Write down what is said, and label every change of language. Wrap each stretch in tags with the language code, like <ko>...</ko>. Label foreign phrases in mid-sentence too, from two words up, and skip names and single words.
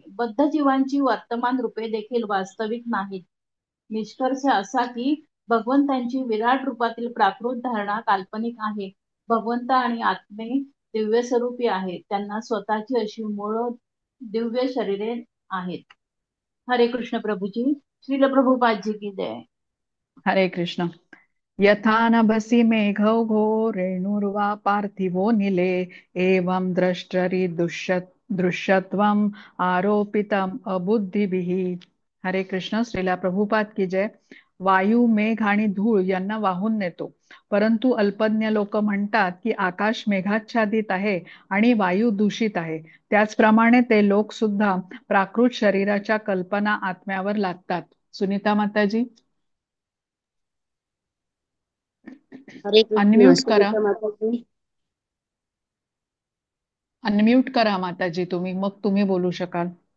<mr>बद्ध जीवांची वर्तमान रूपे देखील वास्तविक नाहीत. निष्कर्ष असा की भगवंतांची विराट रूपातील प्राकृत धारणा काल्पनिक आहे. भगवंत आणि आत्मे दिव्य स्वरूपी आहेत. त्यांना स्वतःची अशी मूळ दिव्य शरीरे आहेत. हरे कृष्ण प्रभुजी. श्रील प्रभुपादजी</mr> <hi>की जय.</hi> <mr>हरे कृष्ण.</mr> <sa>यथा नभसि मेघौघो रेणुर्वा पार्थिवो निले एवं द्रष्टरि दृश्यत्वम् आरोपितम् अबुद्धिभिः.</sa> <mr>हरे कृष्ण.</mr> <hi>श्रीला प्रभुपाद की जय.</hi> <mr>वायू, मेघ आणि धूळ यांना वाहून नेतो, परंतु अल्पज्ञ लोक म्हणतात की आकाश मेघाच्छादित आहे आणि वायू दूषित आहे. त्याचप्रमाणे ते लोक सुद्धा प्राकृत शरीराच्या कल्पना आत्म्यावर लादतात. सुनीता माताजी. हरे कृष्ण. अनम्यूट करा. सुनीता माताजी. अनम्यूट करा माताजी तुम्ही, मग तुम्ही बोलू शकाल.</mr>